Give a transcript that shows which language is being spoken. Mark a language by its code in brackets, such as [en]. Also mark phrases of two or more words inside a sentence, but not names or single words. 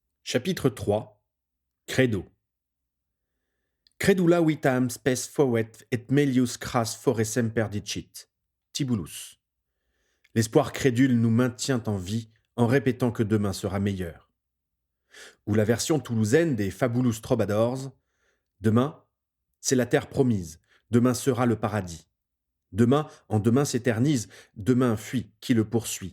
[fr] Chapitre 3. Credo. [la] Credula vitam spes fovet et melius cras fore semper dicit. [fr] Tibullus. L'espoir crédule nous maintient en vie en répétant que demain sera meilleur. Ou la version toulousaine des Fabulous Troubadours. Demain, c'est la terre promise. Demain sera le paradis. Demain, en demain s'éternise. Demain fuit qui le poursuit.